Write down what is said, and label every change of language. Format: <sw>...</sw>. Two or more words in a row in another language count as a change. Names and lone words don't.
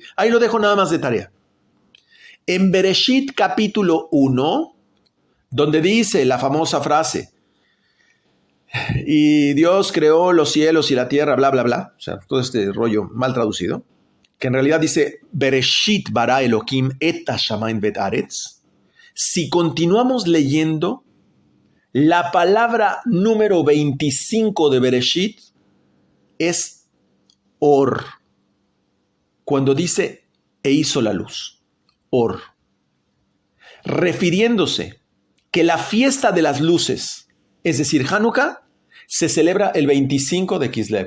<es>Ahí lo dejo nada más de tarea. En Bereshit capítulo 1, donde dice la famosa frase, y Dios creó los cielos y la tierra, bla, bla, bla, o sea, todo este rollo mal traducido, que en realidad dice,</es> <he>בראשית ברא אלהים את השמים ואת הארץ.</he> <es>Si continuamos leyendo, la palabra número 25 de Bereshit es Or, cuando dice, e hizo la luz. Or, refiriéndose que la fiesta de las luces, es decir, Hanukkah, se celebra el 25 de Kislev.</es>